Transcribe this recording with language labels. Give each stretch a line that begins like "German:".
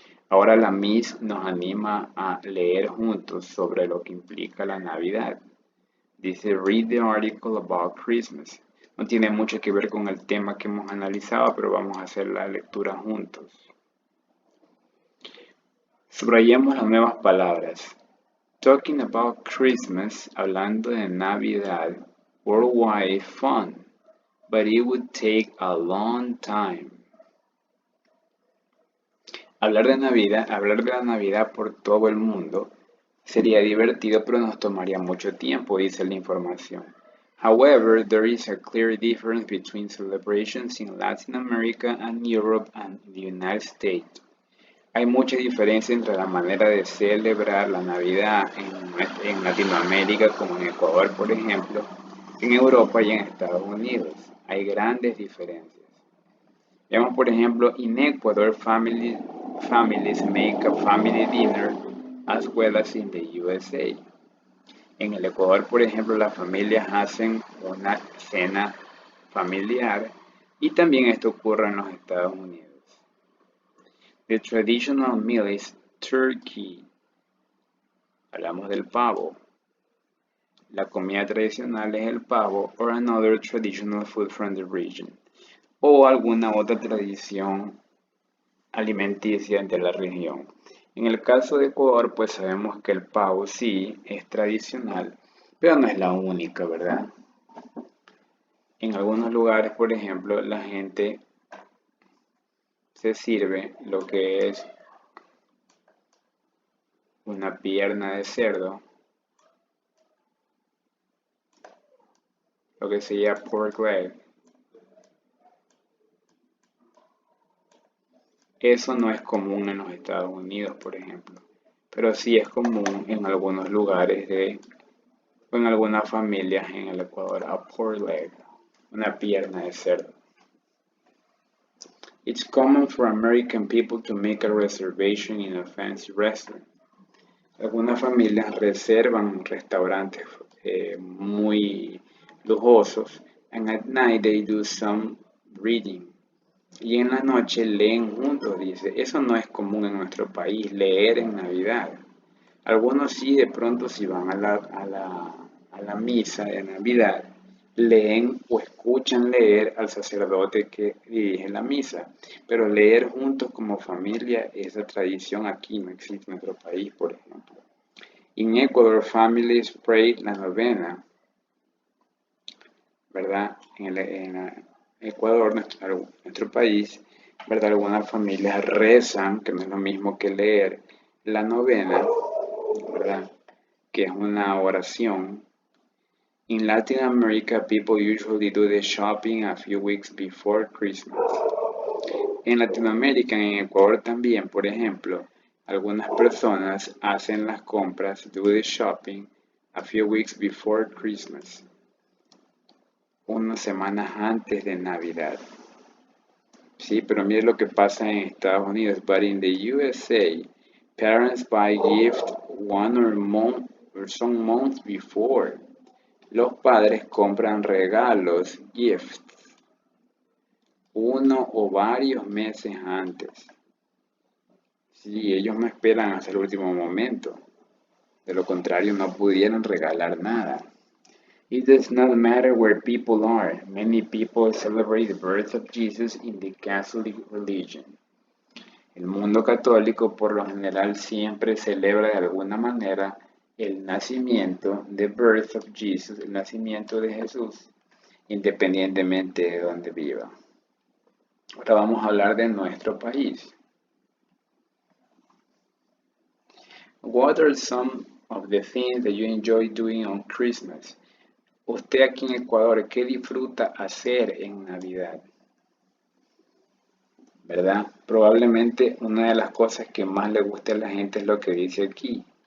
Spanish: Ahora la Miss nos anima a leer juntos sobre lo que implica la Navidad. Dice,
English: read the article about Christmas.
Spanish: No tiene mucho que ver con el tema que hemos analizado, pero vamos a hacer la lectura juntos. Subrayemos las nuevas palabras.
English: Talking about Christmas,
Spanish: hablando de Navidad,
English: worldwide fun, but it would take a long time.
Spanish: Hablar de la Navidad por todo el mundo sería divertido, pero nos tomaría mucho tiempo, dice la información.
English: However, there is a clear difference between celebrations in Latin America and Europe and the United States.
Spanish: Hay mucha diferencia entre la manera de celebrar la Navidad en Latinoamérica, como en Ecuador, por ejemplo, en Europa y en Estados Unidos. Hay grandes diferencias. Veamos, por ejemplo,
English: in Ecuador, families make a family dinner as well as in the USA.
Spanish: En el Ecuador, por ejemplo, las familias hacen una cena familiar y también esto ocurre en los Estados Unidos.
English: The traditional meal is turkey.
Spanish: Hablamos del pavo. La comida tradicional es el pavo
English: or another traditional food from the region.
Spanish: O alguna otra tradición alimenticia de la región. En el caso de Ecuador, pues sabemos que el pavo sí es tradicional, pero no es la única, ¿verdad? En algunos lugares, por ejemplo, la gente se sirve lo que es una pierna de cerdo, lo que se llama pork leg. Eso no es común en los Estados Unidos, por ejemplo, pero sí es común en algunos lugares o en algunas familias en el Ecuador, a pork leg, una pierna de cerdo.
English: It's common for American people to make a reservation in a fancy restaurant.
Spanish: Algunas familias reservan restaurantes muy lujosos,
English: and at night they do some reading.
Spanish: Y en la noche leen juntos, dice. Eso no es común en nuestro país, leer en Navidad. Algunos sí, de pronto, si van a la misa de Navidad, leen o escuchan leer al sacerdote que dirige la misa. Pero leer juntos como familia, esa tradición aquí no existe en nuestro país, por ejemplo. En Ecuador,
English: families pray
Spanish: la novena, ¿verdad? En Ecuador, nuestro país, ¿verdad? Algunas familias rezan, que no es lo mismo que leer, la novena, ¿verdad? Que es una oración.
English: In Latin America, people usually do the shopping a few weeks before Christmas.
Spanish: En Latinoamérica, en Ecuador también, por ejemplo, algunas personas hacen las compras,
English: do the shopping, a few weeks before Christmas.
Spanish: Unas semanas antes de Navidad. Sí, pero mire lo que pasa en Estados Unidos.
English: But in the USA, parents buy gifts one or some months before.
Spanish: Los padres compran regalos, gifts, uno o varios meses antes. Sí, ellos no esperan hasta el último momento. De lo contrario, no pudieran regalar nada.
English: It does not matter where people are. Many people celebrate the birth of Jesus in the Catholic religion.
Spanish: El mundo católico por lo general siempre celebra de alguna manera el nacimiento,
English: the birth of Jesus,
Spanish: el nacimiento de Jesús, independientemente de donde viva. Ahora vamos a hablar de nuestro país.
English: What are some of the things that you enjoy doing on Christmas?
Spanish: Usted aquí en Ecuador, ¿qué disfruta hacer en Navidad? ¿Verdad? Probablemente una de las cosas que más le gusta a la gente es lo que dice aquí.